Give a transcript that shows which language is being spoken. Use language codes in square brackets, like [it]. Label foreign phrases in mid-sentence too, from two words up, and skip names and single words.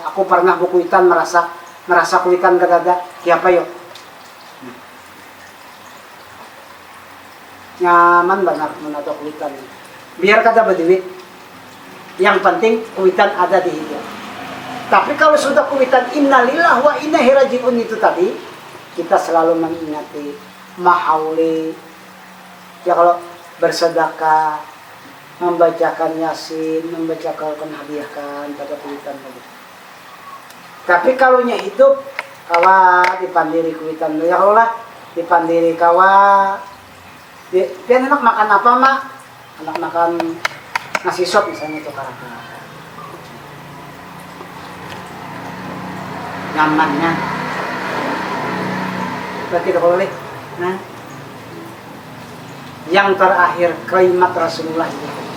[bjn] Aku pernah bukuitan merasa kuitan kadada. Siapa yuk? Nyaman benar menata kuitan. Biar kata berduit, yang penting kuitan ada di hidup. Tapi kalau sudah kuitan [ar] innalillahi wa inna ilaihi rajiun [bjn] itu tadi, kita selalu mengingati mahauli. Ya kalau bersedekah, membacakan yasin, membacakan hadiahkan pada kuitan tadi. Tapi kalau nya hidup, kawa dipandiri kuitan [ar] ya Allah, [bjn] dipandiri kawa. Dia enak makan apa mak? Anak makan nasi sop misalnya itu karakter. Nyamannya. Berarti tidak boleh. Nah, yang terakhir kalimat Rasulullah itu.